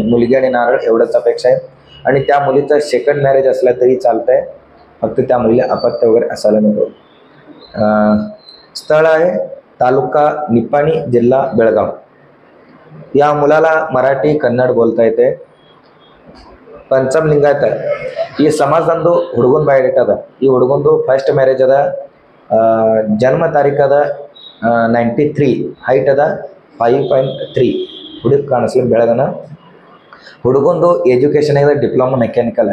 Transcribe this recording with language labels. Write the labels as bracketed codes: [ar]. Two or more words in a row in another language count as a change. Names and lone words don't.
[mr] मुलगी आणि नारळ एवढंच अपेक्षा आहे. आणि त्या मुलीचं [en] second marriage [mr] असला तरी चालतं आहे, फक्त त्या मुलीला अपत्य वगैरे असायला नको. स्थळ आहे तालुका निपाणी, जिल्हा बेळगाव. या मुलाला मराठी कन्नड बोलता येते. [kn] पंचम लिंगायत ಈ ಸಮಾಜದಂದು ಹುಡುಗನ ಬಯೋಡೇಟಾ ಅದ. ಈ ಹುಡುಗಂದು [en] first marriage [kn] ಅದ. ಜನ್ಮ ತಾರೀಕು ಅದ 93, ಹೈಟ್ ಅದ 5.3. ಹುಡುಗ ಕಾಣಿಸ್ಲಿ ಬೆಳಗನ. ಹುಡುಗಂದು ಎಜುಕೇಷನ್ ಇದೆ [en] diploma mechanical.